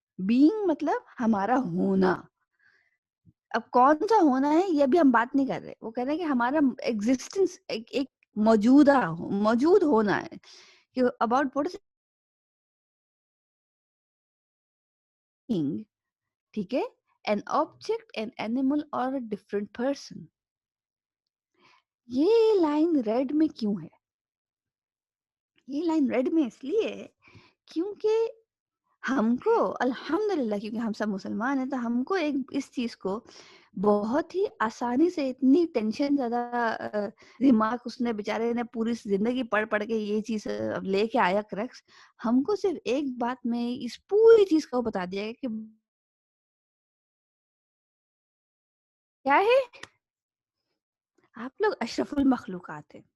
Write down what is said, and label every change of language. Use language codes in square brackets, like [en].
[ur] being مطلب ہمارا ہونا. اب کون سا ہونا ہے یہ بھی ہم بات نہیں کر رہے, وہ کہہ رہے ہیں کہ ہمارا ایگزسٹنس ایک موجود ہونا ہے, کہ [en] about what is being. [ur] ٹھیک ہے, [en] an object, an animal or a different person. [ur] یہ لائن ریڈ میں کیوں ہے؟ یہ لائن ریڈ میں اس لیے ہے کیونکہ ہم کو الحمدللہ, کیونکہ ہم سب مسلمان ہیں, تو ہم کو ایک اس چیز کو بہت ہی آسانی سے, اتنی ٹینشن زیادہ دماغ اس نے بیچارے نے پوری زندگی پڑھ کے یہ چیز لے کے آیا کریکس, ہم کو صرف ایک بات میں اس پوری چیز کو بتا دیا کہ کیا ہے, آپ لوگ اشرف المخلوقات ہیں.